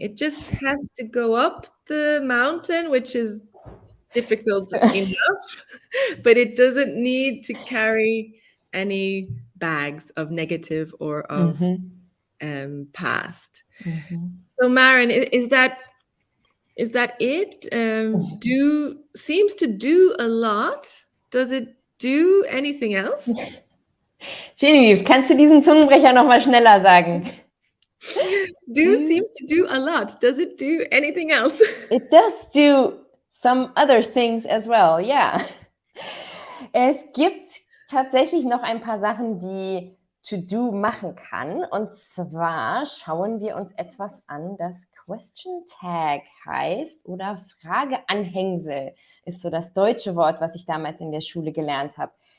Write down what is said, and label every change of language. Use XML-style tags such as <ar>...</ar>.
<en>It just has to go up the mountain, which is difficult enough, but it doesn't need to carry any bags of negative or of past. So Maren, is that it? Do seems to do a lot. Does it do anything else?</en> <de>Genevieve, kannst du diesen Zungenbrecher noch mal schneller sagen?</de> <en>Do seems to do a lot. Does it do anything else? It does do some other things as well, yeah.</en> <de>Es gibt tatsächlich noch ein paar Sachen, die to do machen kann. Und zwar schauen wir uns etwas an, das Question Tag heißt oder Frageanhängsel ist so das deutsche Wort, was ich damals in der Schule gelernt habe.</de>